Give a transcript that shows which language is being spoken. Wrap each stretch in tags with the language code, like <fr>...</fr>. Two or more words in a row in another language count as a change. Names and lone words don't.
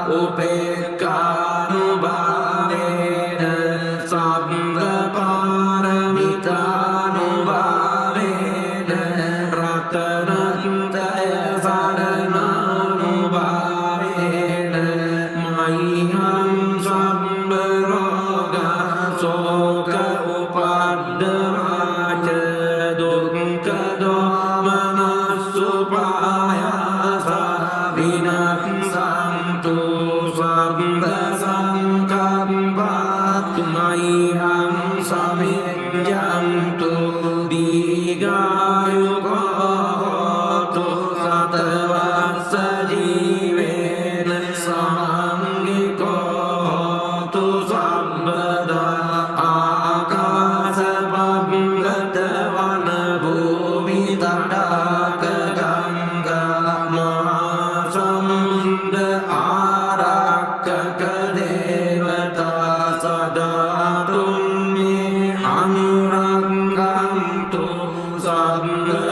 <pi>උපේක්ඛානුභාවේන සබ්බ පාරමිතානුභාවේන රතනත්‍රය සරණානුභාවේන මහියං සම්බ රෝග ශෝක උපද්දවාච දුක්ඛ දෝමනස්සුපායාස විනස්සන්තු සම්බ සංකම්පත් මහියං සමිඤ්ඤන්තු දීඝායුකෝ හෝතු සතවස්ස ජීවේන සමංගිකෝ හෝතු සම්බදා ආකාශ පබ්බත වන භූමි තටාක ගංගා මහා සමුද්ද ආරක්කක දේවතා සදා තුම්මේ අනුරංගන්තු සම්බ</pi>